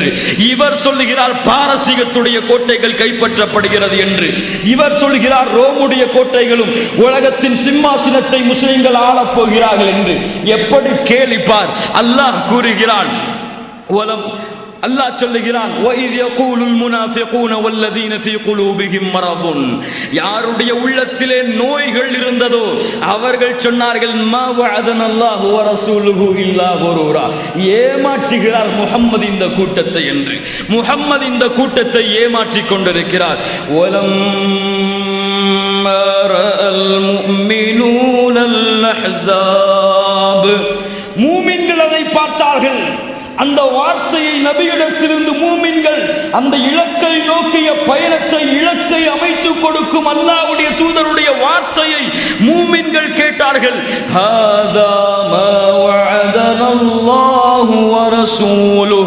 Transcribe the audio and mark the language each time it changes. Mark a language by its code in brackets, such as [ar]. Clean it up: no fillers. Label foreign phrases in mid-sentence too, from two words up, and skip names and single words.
[ta] இவர் சொல்லுகிறார் பாரசீகத்துடைய கோட்டைகள் கைப்பற்றப்படுகிறது என்று. இவர் சொல்கிறார் ரோமுடைய கோட்டைகளும் உலகத்தின் சிம்மாசனத்தை முஸ்லிம்கள் ஆளப் போகிறார்கள் என்று. எப்படி கேலிப்பார். அல்லாஹ் கூறுகிறான், அல்லாஹ் சொல்லுகிறான், [ar] وَإِذْ يَقُولُ الْمُنَافِقُونَ وَالَّذِينَ فِي قُلُوبِهِمْ مَرَضٌ. [ta] யாருடைய உள்ளத்திலே நோய்கள் இருந்ததோ அவர்கள் சொன்னார்கள், [ar] مَا وَعَدَنَا اللَّهُ وَرَسُولُهُ إِلَّا غُرُورًا. [ta] ஏமாற்றுகிறார் முஹம்மது இந்த கூட்டத்தை என்று. முஹம்மது இந்த கூட்டத்தை ஏமாற்றிக் கொண்டிருக்கிறார். [ar] وَلَمَّا رَأَى الْمُؤْمِنُونَ الْأَحْزَابَ. [ta] மூமின்கள் அதை பார்த்தார்கள். அந்த வார்த்தையை நபியிடத்திலிருந்து மூமின்கள் அந்த இலக்கை நோக்கிய பயணத்தை, இலக்கை அமைத்துக் கொடுக்கும் அல்லாஹ்வுடைய தூதருடைய வார்த்தையை மூமின்கள் கேட்டார்கள். [ar] هذا ما وعدنا الله ورسوله.